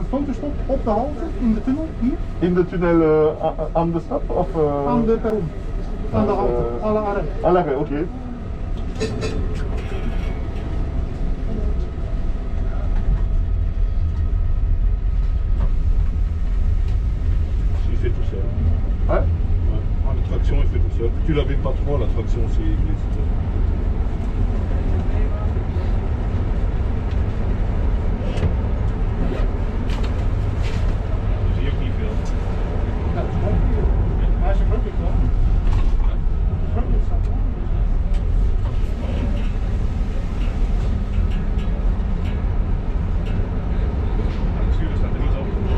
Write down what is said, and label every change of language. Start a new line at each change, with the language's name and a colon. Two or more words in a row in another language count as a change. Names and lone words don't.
Dutch: fotostop op de halte, in de tunnel, hier. In de tunnel aan de stad? Of, Aan de perron. Aan de halte,
French: à l'arrêt. À l'arrêt, ok. Il fait tout seul. Ouais. La traction, il fait tout seul. Tu l'avais pas trop, la traction, c'est glisse.
Dutch: Zie je ook niet veel. Ja, dat is mooi. Maar hij is een groot wel. Groot staat er. Het stuur staat er niet op.